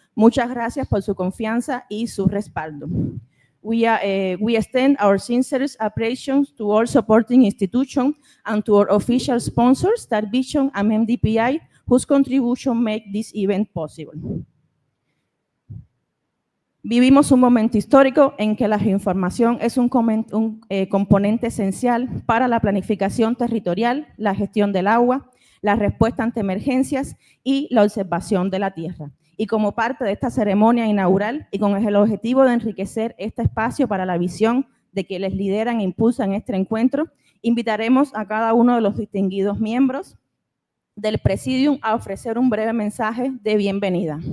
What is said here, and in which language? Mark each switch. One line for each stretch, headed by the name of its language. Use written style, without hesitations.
Spanish: Muchas gracias por su confianza y su respaldo.
English: We extend our sincerest appreciation to all supporting institutions and to our official sponsors, Star Vision and MDPI, whose contribution make this event possible.
Spanish: Vivimos un momento histórico en que la geoinformación es un componente esencial para la planificación territorial, la gestión del agua, la respuesta ante emergencias y la observación de la tierra. Y como parte de esta ceremonia inaugural y con el objetivo de enriquecer este espacio para la visión de quienes lideran e impulsan este encuentro, invitaremos a cada uno de los distinguidos miembros del Presidium a ofrecer un breve mensaje de bienvenida.